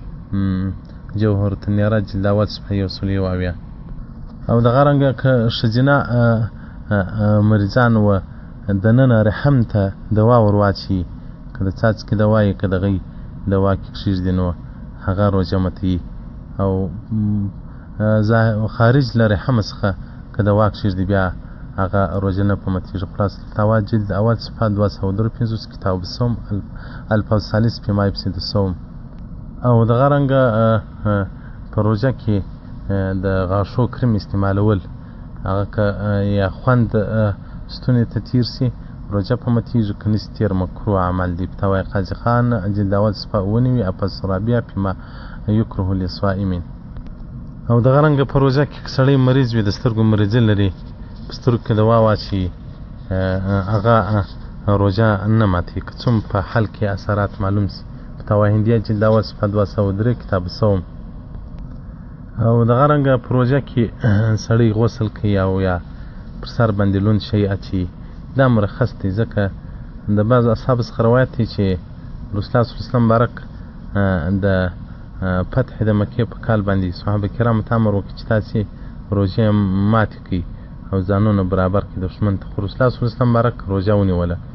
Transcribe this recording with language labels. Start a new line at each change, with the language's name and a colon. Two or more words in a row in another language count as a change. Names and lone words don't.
Pashto: جوهرة النيرات جلد 1 صفحه 170 او دغه رنګه که ښځینه مریضان و دننه رحم ته دوا ور واچوي که د څاڅکي دوا یې که دغې دوا کې کښېږدي نو هغه روژه ماتوي او خارج له رحم څخه که دوا کښېږدي بیا هغه روژه نه په ماتېږي خلاصة الفتاوی جلد 1 صفحه 253 کتاب الصوم الفاظ الثالث فيما يفسد الصوم او دغه رنګه په روژه کې د غاښو کریم استعمالول هغه که یا خوند ستوني ته تېر سي روژه په ماتېږي که نسي تېر مکروه عمل دی فتاوی قاضي خان جلد 1 صفحه 9 الفاظ الرابعه فيما یکره للصائمین او دغه رنګه په روژه کې سړی مریض وي د سترګو مریضي لري په سترګو کې دوا واچوي هغه روژه نه ماتوي که څوم په حل کې اثرات معلوم سي فتاوی هندیه جلد 1 صفحه 203 کتاب الصوم او دغه رنګه په روژه کې سړی غسل کوي او یا پر سر باندې لوند شی اچي دا مرخص دی ځکه د بعض اصحابو څخه روایت دی چې رسول الله
Arabic: صلی الله علیه وسلم
Pashto: مبارک د فتح د مکې په کال باندې صحابه کرامو ته امر وکړي چې تاسې روژې ماتې کړئ او ځانونه برابر کړي دښمن ته خو رسول الله
Arabic: صلی الله علیه وسلم
Pashto: مبارک روژه ونیوله